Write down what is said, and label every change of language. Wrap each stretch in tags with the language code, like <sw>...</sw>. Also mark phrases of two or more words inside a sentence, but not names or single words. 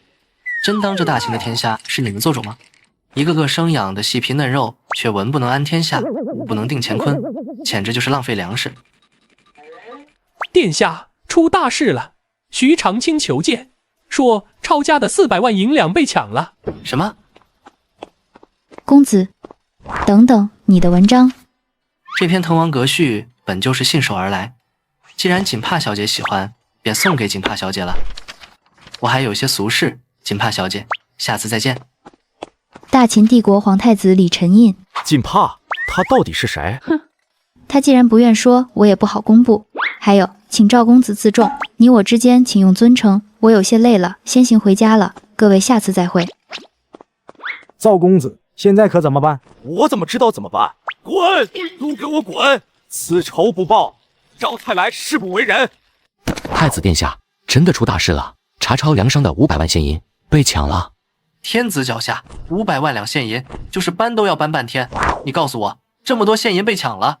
<zh>真當這大清的天下是你們做主嗎？一個個生養的細皮嫩肉，卻文不能安天下，武不能定乾坤，簡直就是浪費糧食。殿下出大事了，徐長卿求見，說抄家的400萬銀兩被搶了。什麼？公子，等等，你的文章。這篇《滕王閣序》本就是信手而來，既然錦帕小姐喜歡，便送給錦帕小姐了。我還有些俗事，錦帕小姐，下次再見。大秦帝國皇太子李承胤，锦帕，他到底是谁？他既然不愿说，我也不好公布。还有，请赵公子自重，你我之间请用尊称。我有些累了，先行回家了。各位下次再会。赵公子，现在可怎麼辦？我怎麼知道怎麼辦？滾！都給我滾！此仇不報，趙太來誓不為人。太子殿下，真的出大事了！查抄梁商的500萬現銀被搶了。天子腳下，500萬兩現銀，就是搬都要搬半天。你告訴我，這麼多現銀被搶了？</zh>